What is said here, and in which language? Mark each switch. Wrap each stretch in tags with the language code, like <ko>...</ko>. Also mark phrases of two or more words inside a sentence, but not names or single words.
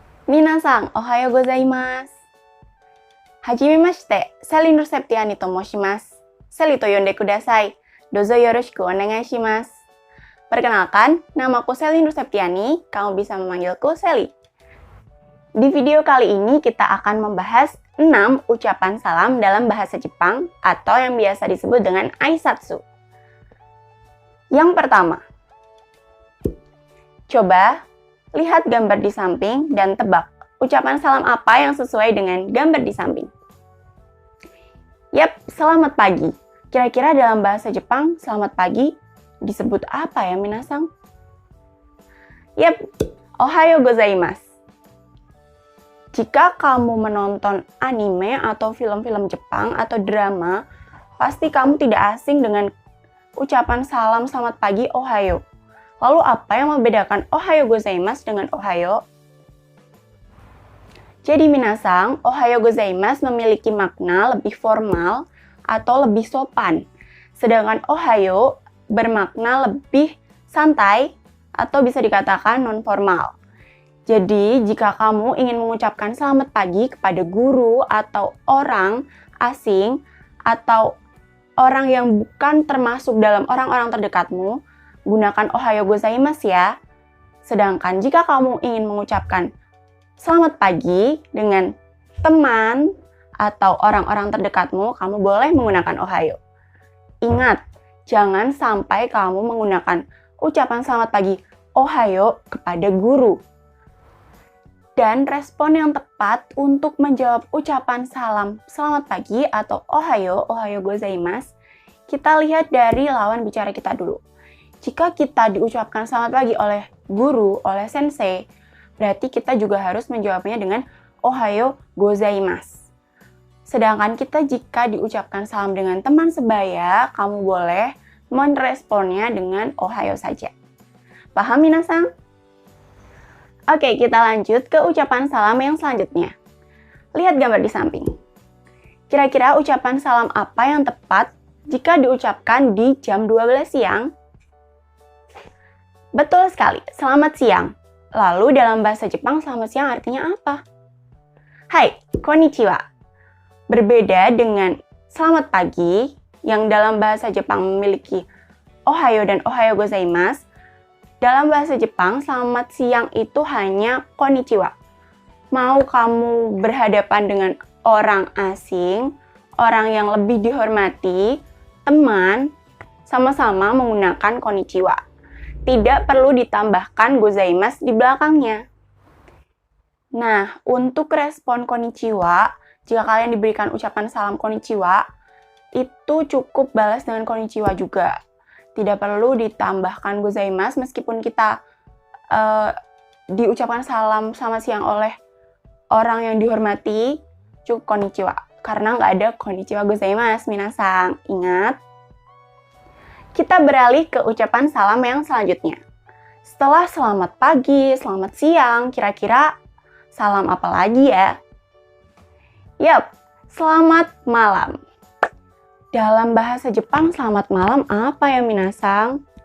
<ja>皆さん、おはようございます. Hajimemashite, Sally Nur Septiani と申します. Sally と呼んでください. どうぞよろしくお願いします.</ja> <id>Perkenalkan, namaku Sally Nur Septiani. Kamu bisa memanggilku Sally. Di video kali ini kita akan membahas 6 ucapan salam dalam bahasa Jepang atau yang biasa disebut dengan aisatsu. Yang pertama, coba lihat gambar di samping dan tebak ucapan salam apa yang sesuai dengan gambar di samping. Yap, selamat pagi. Kira-kira dalam bahasa Jepang, selamat pagi disebut apa ya, minasan?</id> <ja>Yap, おはようございます.</ja> <id>Jika kamu menonton anime atau film-film Jepang atau drama, pasti kamu tidak asing dengan ucapan salam selamat pagi ohayo. Lalu apa yang membedakan</id> <ja>おはようございます</ja> <id>dengan ohayo? Jadi minasan,</id> <ja>おはようございます</ja> <id>memiliki makna lebih formal atau lebih sopan. Sedangkan ohayo bermakna lebih santai atau bisa dikatakan non-formal. Jadi, jika kamu ingin mengucapkan selamat pagi kepada guru atau orang asing atau orang yang bukan termasuk dalam orang-orang terdekatmu, gunakan</id> <ja>おはようございます</ja> <id>ya. Sedangkan jika kamu ingin mengucapkan selamat pagi dengan teman atau orang-orang terdekatmu, kamu boleh menggunakan ohayo. Ingat, jangan sampai kamu menggunakan ucapan selamat pagi ohayo kepada guru. Dan respon yang tepat untuk menjawab ucapan salam selamat pagi atau</id> <ja>おはようございます,</ja> <id>kita lihat dari lawan bicara kita dulu. Jika kita diucapkan selamat pagi oleh guru, oleh sensei, berarti kita juga harus menjawabnya dengan</id> <ja>おはようございます.</ja> <id>Sedangkan kita jika diucapkan salam dengan teman sebaya, kamu boleh meresponnya dengan ohayo saja. Paham minasan? Oke, kita lanjut ke ucapan salam yang selanjutnya. Lihat gambar di samping. Kira-kira ucapan salam apa yang tepat jika diucapkan di jam 12 siang? Betul sekali, selamat siang. Lalu dalam bahasa Jepang selamat siang artinya apa?</id> <ja>はい、こんにちは.</ja> <id>Berbeda dengan selamat pagi yang dalam bahasa Jepang memiliki ohayo dan</id> <ja>おはようございます.</ja> <id>Dalam bahasa Jepang, selamat siang itu hanya konnichiwa. Mau kamu berhadapan dengan orang asing, orang yang lebih dihormati, teman, sama-sama menggunakan konnichiwa. Tidak perlu ditambahkan gozaimasu di belakangnya. Nah, untuk respon konnichiwa, jika kalian diberikan ucapan salam konnichiwa, itu cukup balas dengan konnichiwa juga. Tidak perlu ditambahkan gozaimasu meskipun kita diucapkan salam selamat siang oleh orang yang dihormati, cukup konnichiwa. Karena nggak ada</id> <ja>こんにちはございます,</ja> <id>minasan. Ingat. Kita beralih ke ucapan salam yang selanjutnya. Setelah selamat pagi, selamat siang, kira-kira salam apa lagi ya? Yap, selamat malam. Dalam bahasa Jepang, selamat malam apa ya minasan?</id>